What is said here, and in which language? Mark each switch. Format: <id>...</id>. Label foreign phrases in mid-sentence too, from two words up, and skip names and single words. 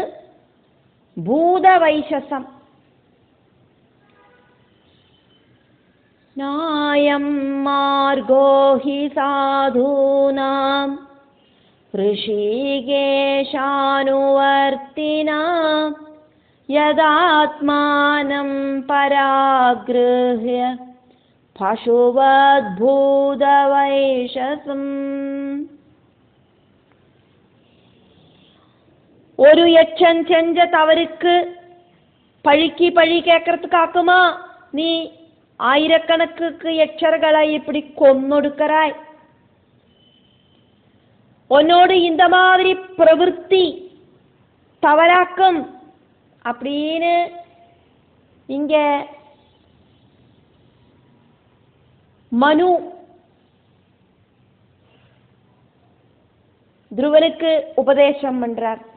<sa>भूतवैशसम् नायं मार्गो हि साधूनां ऋषिकेशानुवर्तिनां यदात्मानं परागृह्य पशुवद्भूतवैशसम्.</sa> <ta>ஒரு எச்சன் செஞ்ச தவறுக்கு பழிக்கு பழி கேட்கறதுக்காக்குமா நீ ஆயிரக்கணக்குக்கு எச்சர்களை இப்படி கொன்னொடுக்கிறாய்? உன்னோடு இந்த மாதிரி பிரவൃத்தி தவறாக்கும் அப்படின்னு இங்க மனு துருவனுக்கு உபதேசம் பண்றார்.</ta>